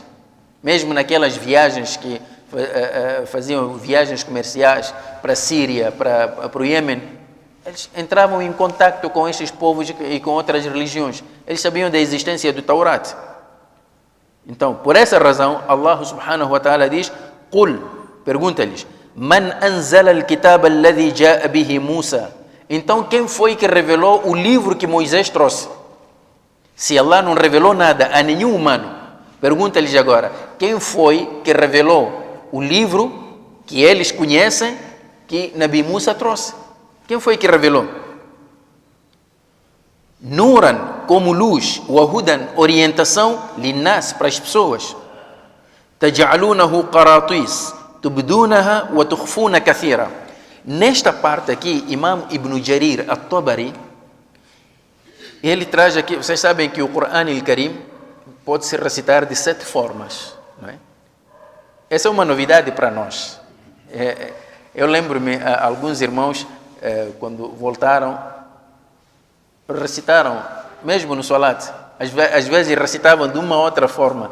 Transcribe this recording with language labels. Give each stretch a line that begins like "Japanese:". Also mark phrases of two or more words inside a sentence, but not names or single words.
Portuguese: Mesmo naquelas viagens que faziam viagens comerciais para a Síria, para o Iêmen, eles entravam em contato com estes povos e com outras religiões. Eles sabiam da existência do Taurat. Então, por essa razão, Allah
Arabic: سبحانه وتعالى
Portuguese: diz: قُلْ, pergunta-lhes:
Arabic: مَنْ أَنزَلَ الْكِتَابَ الَّذِي جَاءَ بِهِ مُوسَى.
Portuguese: Então, quem foi que revelou o livro que Moisés trouxe? Se Allah não revelou nada a nenhum humano, pergunta-lhes agora: quem foi que revelou o livro que eles conhecem que Nabi Musa trouxe? Quem foi que revelou? Nuran, como luz,
Arabic: وهدى,
Portuguese: orientação, linnas, para as pessoas.
Arabic: تجعلونه قراطيس تبدونها وتخفون كثيرا.
Portuguese: Nesta parte aqui, Imam Ibn Jarir At-Tabari, ele traz aqui, vocês sabem que o Corão Al-Karim pode se recitar de 7 formas, não é? Essa é uma novidade para nós. Eu lembro-me, alguns irmãos, quando voltaram, recitaram, mesmo no Salat, Às vezes recitavam de uma outra forma.